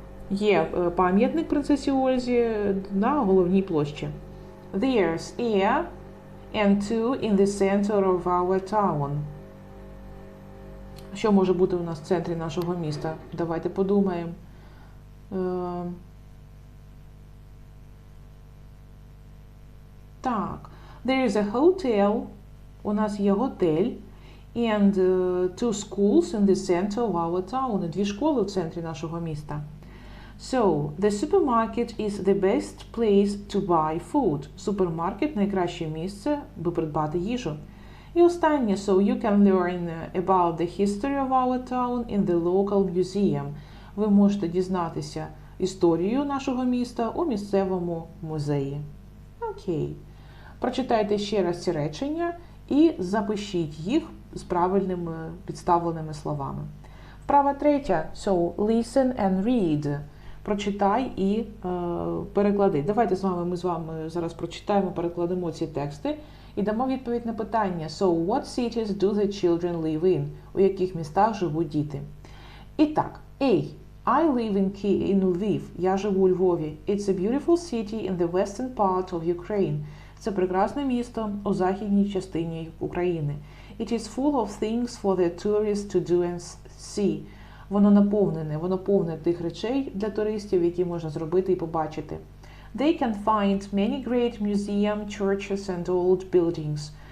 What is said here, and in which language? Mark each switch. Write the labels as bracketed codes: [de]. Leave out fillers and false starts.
[uk] Є пам'ятник принцесі Ользі на головній площі. [en] There's a and two in the center of our town. [uk] Що може бути у нас в центрі нашого міста? Давайте подумаємо. Так. [en] There is a hotel. [uk] У нас є готель. [en] And two schools in the center of our town. [uk] І дві школи в центрі нашого міста. [en] So, the supermarket is the best place to buy food. [uk] Супермаркет – найкраще місце, аби придбати їжу. І останнє. [en] So, you can learn about the history of our town in the local museum. [uk] Ви можете дізнатися історію нашого міста у місцевому музеї. Окей. Прочитайте ще раз ці речення і запишіть їх з правильними підставленими словами. Вправа третя. [en] So, listen and read. [uk] Прочитай і переклади. Давайте ми з вами зараз прочитаємо, перекладемо ці тексти і дамо відповідь на питання. [en] So, what cities do the children live in? [uk] У яких містах живуть діти? І так, A. [en] I live in Lviv. [uk] Я живу у Львові. [en] It's a beautiful city in the western part of Ukraine. [uk] Це прекрасне місто у західній частині України. [en] It is full of things for the tourists to do and see. [uk] Воно повне тих речей для туристів, які можна зробити і побачити. [en] They can find many great museums, churches and old buildings.